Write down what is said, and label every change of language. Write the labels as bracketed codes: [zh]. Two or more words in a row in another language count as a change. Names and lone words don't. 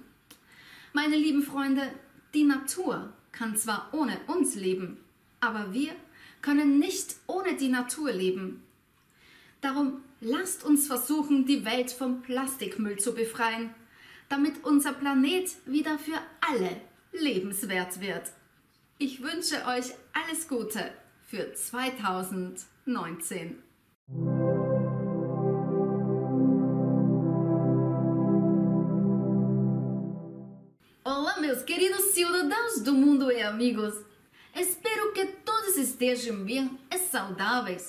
[de] Meine lieben Freunde, die Natur kann zwar ohne uns leben, aber wir können nicht ohne die Natur leben. Darum lasst uns versuchen, die Welt vom Plastikmüll zu befreien, damit unser Planet wieder für alle lebenswert wird. Ich wünsche euch alles Gute für 2019. [pt] Olá, meus queridos cidadãos do mundo e amigos. Espero que todos estejam bem e saudáveis.